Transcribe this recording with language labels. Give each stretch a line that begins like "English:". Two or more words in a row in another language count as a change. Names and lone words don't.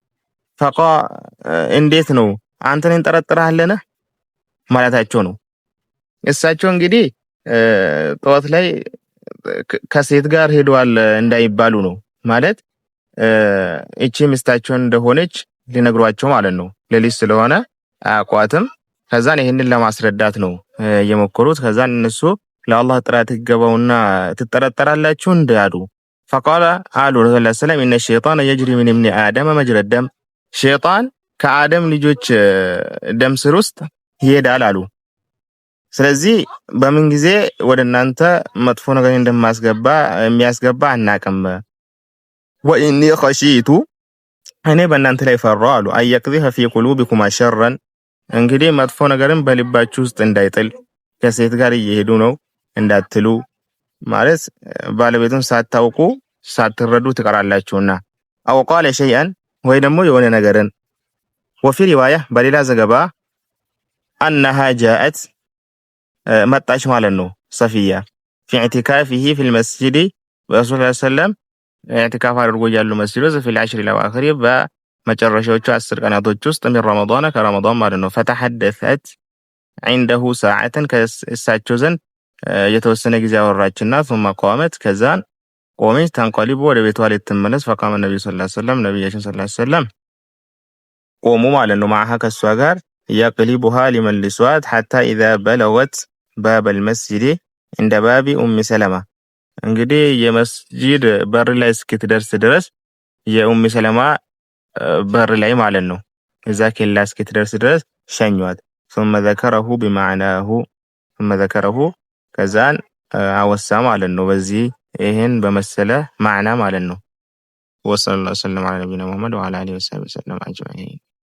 Amharic: እንዴት ነው አንተን እንጠረጥራለህ ማለታቸው ነው። እሳቸው እንግዲህ ጠዋት ላይ ከሴት ጋር ሄደዋል እንዳይባሉ ነው ማለት እቺ ሚስታቸው እንደሆነች ሊነግሯቸው ማለት ነው። ሌሊት ስለሆነ አቋትም ከዛን ይሄንን ለማስረዳት ነው የሞከሩት። ከዛን እነሱ ለአላህ ጥራት ይገባውና ትጠረጠራላችሁ እንዳሉ فقال አሉ ረሱላህ ሰለም
Arabic: ان الشيطان يجري من ابن ادم مجرى الدم
Amharic: ሸይጣን ከአደም ልጆች ደም ስር ውስጥ ይሄዳል አሉ። ስለዚህ በምን ጊዜ ወደ እናንተ መጥፎ ነገር የሚያስገባ አናቅም።
Arabic: وإني خشيت
Amharic: እኔ በእናንተ ላይ ፈራሁ አሉ
Arabic: أن يقذف في قلوبكما شرا
Amharic: እንግዲህ መጥፎ ነገርን በልባችሁ ውስጥ እንዳይጥል ከሴት ጋር እየሄዱ ነው እንዳትሉ ማለት ባለቤቱን ሳታውቁ ሳትረዱ ትቀራላችሁና
Arabic: أو قال شيئا
Amharic: ወይ ደግሞ የሆነ ነገርን
Arabic: وفي رواية
Amharic: በሌላ ዘገባ
Arabic: أنها جاءت
Amharic: መጣች ማለት ነው። ሰፊያ
Arabic: في اعتكافه في المسجد
Amharic: ረሱል ሰለም ኢዕቲካፍ አድርጎ ያሉ መስጂድ ውስጥ
Arabic: في العشر الاواخر
Amharic: በመጨረሻዎቹ 10 ቀናቶች ውስጥ
Arabic: من رمضان
Amharic: ከረመዳን ማለት ነው።
Arabic: فتحدثت عنده ساعة
Amharic: ከእሳቸው ዘንድ የተወሰነ ጊዜ አወራችና
Arabic: ثم قامت
Amharic: ከዛን ቆመች ተንቀሊቦ ወደ ቤቷ ልትመለስ
Arabic: فقام النبي صلى الله عليه وسلم
Amharic: ነብያችን
Arabic: صلى الله عليه وسلم
Amharic: ቆሙ ማለት ነው። ማሃ ከሷ ጋር ያቅሊቡሃ ሊመልሷት
Arabic: حتى اذا بلغت باب المسجد عند باب ام سلمة
Amharic: እንግዲህ የመስጂድ በር ላይ እስክትደርስ ድረስ የኡም ሰለማ በር ላይ ማለት ነው። እዛ ከላ እስክትደርስ ድረስ ሸኟት
Arabic: ثم ذكره بمعناه ثم ذكره
Amharic: ከዛን አወሳ ማለት ነው። በዚህ ይሄን በመሰለ ማዕና ማለት ነው።
Arabic: وصلى الله على نبينا محمد وعلى آله وصحبه وسلم أجمعين